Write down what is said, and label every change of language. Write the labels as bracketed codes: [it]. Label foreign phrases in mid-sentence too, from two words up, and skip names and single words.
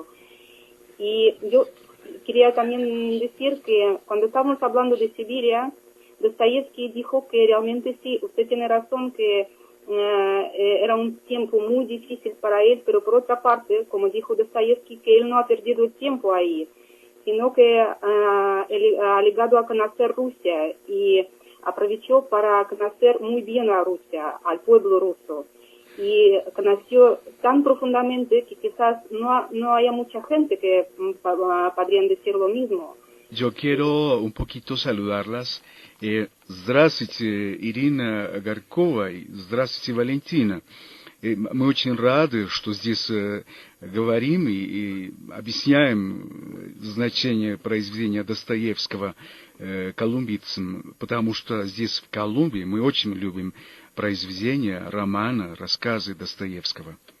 [es] Y yo quería también decir que cuando estábamos hablando de Siberia, Dostoyevsky dijo que realmente sí, usted tiene razón que era un tiempo muy difícil para él, pero por otra parte, como dijo Dostoyevsky, que él no ha perdido el tiempo ahí, sino que él ha llegado a conocer Rusia y aprovechó para conocer muy bien a Rusia, al pueblo ruso. Y conoció tan profundamente que quizás no haya mucha gente que podrían decir lo mismo. Yo quiero un poquito saludarlas. [ru] Здравствуйте, Ирина Горкова, и здравствуйте, Валентина. Мы очень рады, что здесь говорим и объясняем значение произведения Достоевского колумбийцам, потому что здесь, в Колумбии, мы очень любим произведения, романы, рассказы Достоевского.